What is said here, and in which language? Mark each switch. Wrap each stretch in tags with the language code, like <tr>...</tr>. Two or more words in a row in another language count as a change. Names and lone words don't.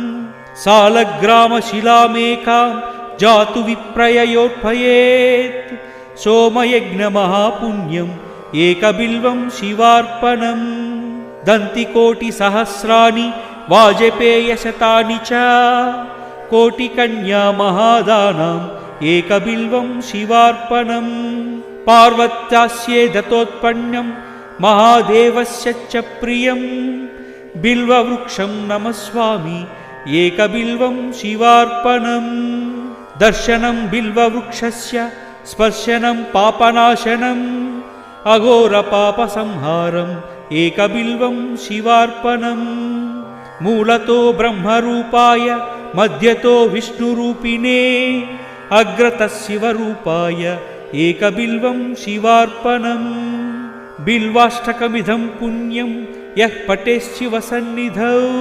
<sa>సాలగ్రామశిలామేకాం జాతు విప్రయయోత్పయేత్ సోమయజ్ఞమహాపుణ్యం ఏకబిల్వం శివార్పణం దంతికోటి సహస్రాని వాజపేయశతాని చ కోటికన్యా మహాదానాం ఏకబిల్వం శివార్పణం పార్వత్యాస్యే దత్తోత్పన్నం మహాదేవస్య చ ప్రియం బిల్వవృక్షం నమస్వామి एकबिल्वं शिवार्पणम् दर्शनं बिल्ववृक्षस्य स्पर्शनं पापनाशनम् अघोरपापसंहारम् एकबिल्वं शिवार्पणम् मूलतो ब्रह्मरूपाय मध्यतो विष्णुरूपिणे अग्रतः शिवरूपाय एकबिल्वं शिवार्पणम् बिल्वाष्टकमिदं पुण्यं यः पठेच्छिवसन्निधौ</sa>